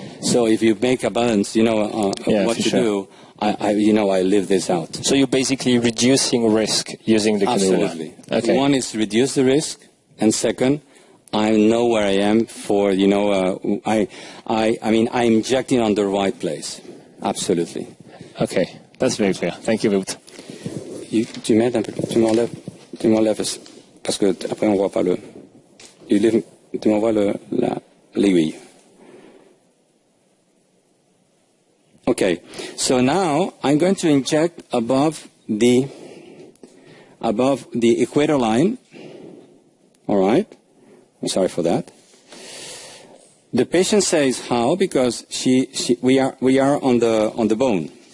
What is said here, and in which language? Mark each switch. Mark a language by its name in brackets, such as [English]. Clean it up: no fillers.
[English] So if you make a balance, what to do, I live this out. So you're basically reducing risk using the cannula. Absolutely. Okay. One is reduce the risk, and second, I know where I am for, I'm injecting on the right place. Absolutely. Okay, that's very clear. Thank you, Beut. [French] Tu m'aides un peu, tu m'enlèves, parce que après on voit pas le, tu m'envoies l'aiguille. [English] Okay, so now I'm going to inject above the equator line. All right, I'm sorry for that. The patient says how, because we are on the bone.